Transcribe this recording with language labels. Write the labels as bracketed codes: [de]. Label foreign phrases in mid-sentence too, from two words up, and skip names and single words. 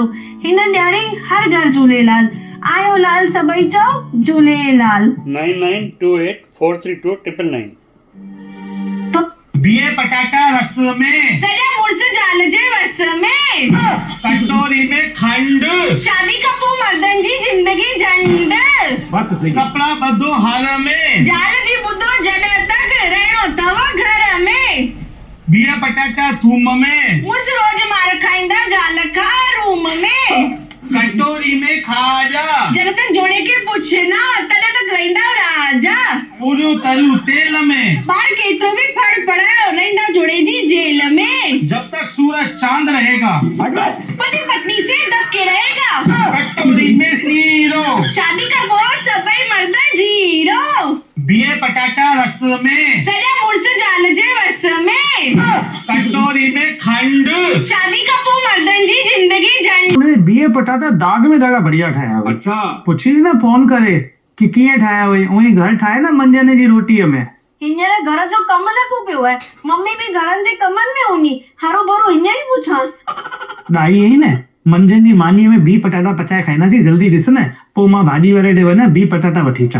[sd] हिन ॾियारी हर घर झूलेलाल, आयो लाल सभई चओ झूलेलाल। 9928432999। बीहे पटाटा रस में, सॼा मुड़ुस ज़ाल जे वस में, कटोरी में खंड, शादी खां पोइ मर्दनि जी ज़िंदगी झंड, बात सही, कपड़ा बधो हार में, ज़ाल जी ॿुधो जॾहिं तक रहणो अथव घर में। बीहे पटाटा थूम में, मुड़ुस रोज़ मार खाईंदा ज़ाल खां रूम में, कटोरी में खाजा, जॾहिं तक जोड़े के पुछ ना तॾहिं तक रहंदा राजा, पूरियूं तरियूं तेल में, ॿार केतिरो बि फड़ पड़ायो रहंदा जोड़े जी जेल में, [hi] जब तक सूरज चांद रहेगा, पति पत्नी से दब के रहेगा, [sd] कटोरी में सीरो, शादी का पोइ सभई मर्द जीरो, बीहे पटाटा रस में, सॼा मुड़ुस ज़ाल जे वस में, कटोरी में खंड, शादी का पोइ मर्दनि जी ज़िंदगी झंड। बीहे पटाटा दाग में ॾाढा बढ़िया ठाहिया हुआ। अच्छा, पुछीस न फोन करे कि कीअं ठाहिया हुई, उहे घर ठाहे न मंझंदि जी रोटीअ में। हींअर घर जो कमु लॻो पियो आहे, मम्मी बि घरनि जे कमनि में हूंदी, हरो भरो हींअर ई पुछांसि। ॾाई आई न, मंझंदि जी मानीअ में बीह पटाटा पचाए खाईंदासीं, जल्दी ॾिस न, पोइ मां भाॼी वारे ॾे वञा बीह पटाटा वठी अचां।